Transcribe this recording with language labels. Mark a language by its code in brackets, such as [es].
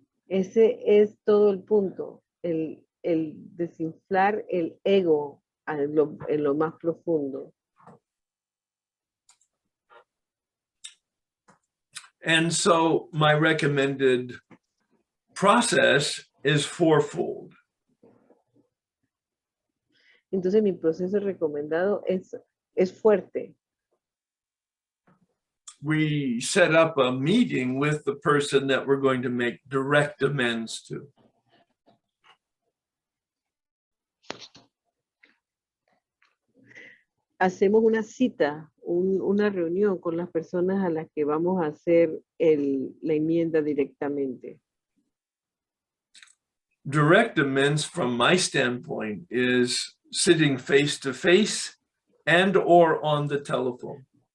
[es] Ese es todo el punto, el desinflar el ego en lo más profundo. [en] And so my recommended process is fourfold. [es] Entonces mi proceso recomendado es fuerte. [en] We set up a meeting with the person that we're going to make direct amends to. [es] Hacemos una cita, una reunión con las personas a las que vamos a hacer la enmienda directamente. [en] Direct amends from my standpoint is sitting face to face and or on the telephone.